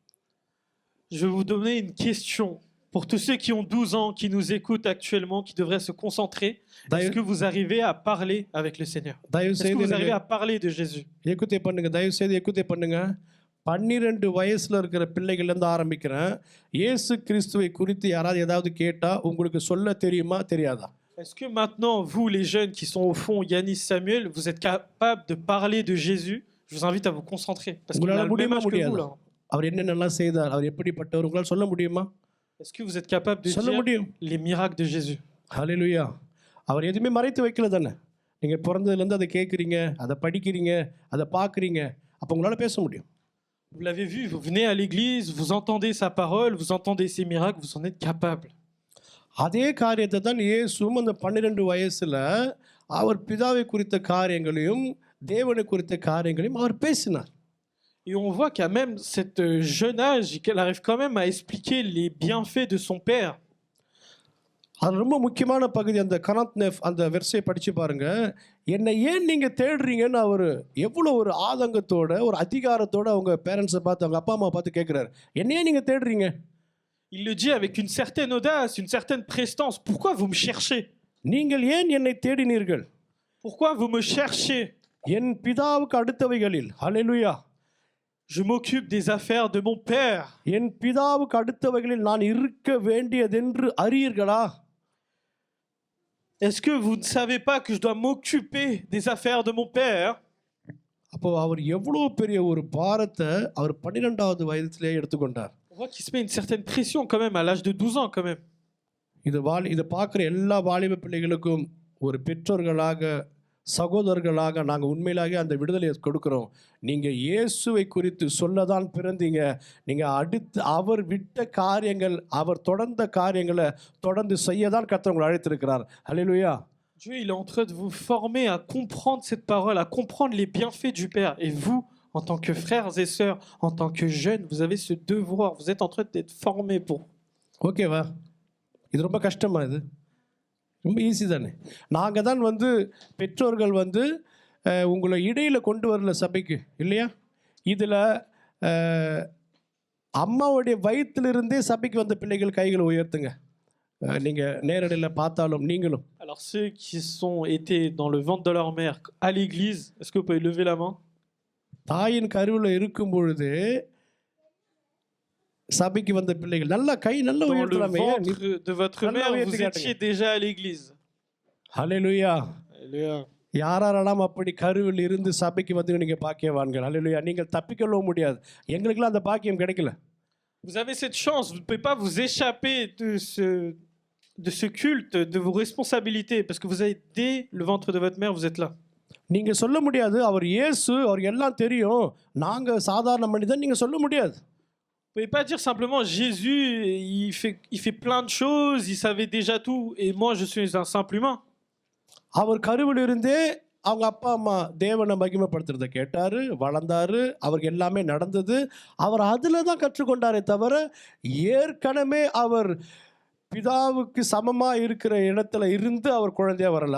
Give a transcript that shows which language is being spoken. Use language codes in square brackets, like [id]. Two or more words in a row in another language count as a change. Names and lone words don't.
[fr] Je vais vous donner une question pour tous ceux qui ont 12 ans, qui nous écoutent actuellement, qui devraient se concentrer. Est-ce que vous arrivez à parler avec le Seigneur? Est-ce que vous arrivez à parler de Jésus? [ta] ஏக்குத்தே பண்ணுங்க, தயவு செய்து ஏக்குத்தே பண்ணுங்க. 12 வயசுல இருக்கிற பிள்ளைகள்லேருந்து ஆரம்பிக்கிறேன். இயேசு கிறிஸ்துவை குறித்து யாராவது ஏதாவது கேட்டால் உங்களுக்கு சொல்ல தெரியுமா தெரியாதா? [fr] Est-ce que maintenant, vous les jeunes qui sont au fond, Yanis, Samuel, vous êtes capables de parler de Jésus? Je vous invite à vous concentrer. Parce qu'il a le même âge que vous là. [ta] அவர் என்னென்னலாம் செய்தார், அவர் எப்படிப்பட்டவர், உங்களால் சொல்ல முடியுமா? [fr] Est-ce que vous êtes capable de dire les miracles de Jésus? [ta] ஹல்லேலூயா. அவர் எதுவுமே மறைத்து வைக்கல தானே. நீங்கள் பிறந்ததுலேருந்து அதை கேட்குறீங்க, அதை படிக்கிறீங்க, அதை பார்க்குறீங்க, அப்போ உங்களால் பேச முடியும். [fr] Vous l'avez vu, vous venez à l'église, vous entendez sa parole, vous entendez ses miracles, vous en êtes capable. [ta] அதே காரியத்தை தான் இயேசுவும் அந்த 12 வயசில் அவர் பிதாவை குறித்த காரியங்களையும் தேவனை குறித்த காரியங்களையும் அவர் பேசினார். [fr] Et on voit qu'à même cet jeune âge, qu'elle arrive quand même à expliquer les bienfaits de son père. [ta] அது ரொம்ப முக்கியமான பகுதி. அந்த கனாத்னெஃப் அந்த வெர்ஸை படித்து பாருங்க. என்னை ஏன் நீங்கள் தேடுறீங்கன்னு அவர் எவ்வளோ ஒரு ஆதங்கத்தோட ஒரு அதிகாரத்தோட அவங்க பேரண்ட்ஸை பார்த்து அவங்க அப்பா அம்மா பார்த்து கேட்குறாரு, என்னையே நீங்கள் தேடுறீங்க? [fr] Il le dit avec une certaine audace, une certaine prestance. Pourquoi vous me cherchez? [ta] நீங்கள் ஏன் என்னை தேடினீர்கள்? [fr] Pourquoi vous me cherchez? [ta] என் பிதாவுக்கு அடுத்தவைகளில், ஹல்லேலூயா, [fr] Je m'occupe des affaires de mon père. [ta] என் பிதாவுக்கு அடுத்தவைகளில் நான் இருக்க வேண்டியதென்று அறியீர்களா? [fr] Est-ce que vous ne savez pas que je dois m'occuper des affaires de mon père? [ta] அப்போ அவர் எவ்வளவு பெரிய ஒரு பாரத்தை அவர் 12வது வயதிலே எடுத்துக்கொண்டார். [fr] On voit qu'il se met une certaine pression quand même à l'âge de 12 ans quand même. [ta] இதை பார்க்குற எல்லா வாலிப பிள்ளைகளுக்கும் ஒரு பெற்றோர்களாக சகோதரர்களாக நாங்கள் உண்மையிலாக அந்த விடுதலையை கொடுக்குறோம். நீங்கள் இயேசுவை குறித்து சொல்லதான் பிறந்தீங்க. நீங்கள் அடுத்து அவர் விட்ட காரியங்கள், அவர் தொடர்ந்த காரியங்களை தொடர்ந்து செய்ய தான் கர்த்தர் உங்களை அழைத்திருக்கிறார். அல்லேலூயா. [fr] Dieu, il est en train de vous former à comprendre cette parole, à comprendre les bienfaits du Père. Et vous, en tant que frères et sœurs, en tant que jeunes, vous avez ce devoir. Vous êtes en train d'être formés pour. [ta] ஓகேவா? இது ரொம்ப கஷ்டமா? இது ரொம்ப ஈஸி தானே. நாங்கள் தான் பெற்றோர்கள் உங்களை இடையில் கொண்டு வரல சபைக்கு, இல்லையா? இதில் அம்மாவுடைய வயிற்றிலிருந்தே சபைக்கு வந்த பிள்ளைகள் கைகளை உயர்த்துங்க. நீங்கள் நேரடியில் பார்த்தாலும் நீங்களும். [fr] Alors ceux qui étaient dans le ventre de leur mère à l'église, est-ce que vous pouvez lever la main? [ta] தாயின் கருவில் இருக்கும் பொழுது சபைக்கு வந்த பிள்ளைகள் நல்ல கை நல்ல [fr] Dans le [ta] உயர்த்தலாமே. [fr] ventre de votre mère, vous étiez déjà à l'église. [ta] ஹல்லேலூயா. [fr] Alléluia. [ta] யாரெல்லாம் அப்படி கருவில் இருந்து சபைக்கு வந்து நீங்கள் பாக்கியவான்கள். அல்லேலூயா. நீங்கள் தப்பிக்கொள்ளவும் முடியாது. எங்களுக்கெல்லாம் அந்த பாக்கியம் கிடைக்கல. [fr] Vous avez cette chance, vous ne pouvez pas vous échapper de ce culte, de vos responsabilités, parce que vous avez dès le ventre de votre mère, vous êtes là. [ta] நீங்கள் சொல்ல முடியாது அவர் இயேசு, அவர் எல்லாம் தெரியும், நாங்கள் சாதாரண மனிதன், நீங்கள் சொல்ல முடியாது. [fr] Vous ne pouvez pas dire simplement Jésus, il fait plein de choses, il savait déjà tout, et moi je suis un simple humain. [ta] அவர் கருவில் இருந்தே அவங்க அப்பா அம்மா தேவனை மகிமைப்படுத்துறதை கேட்டார், வளர்ந்தார், அவருக்கு எல்லாமே நடந்தது. அவர் அதில் தான் கற்றுக்கொண்டாரே தவிர ஏற்கனவே அவர் பிதாவுக்கு சமமாக இருக்கிற இடத்துல இருந்து அவர் குழந்தையாக வரலை.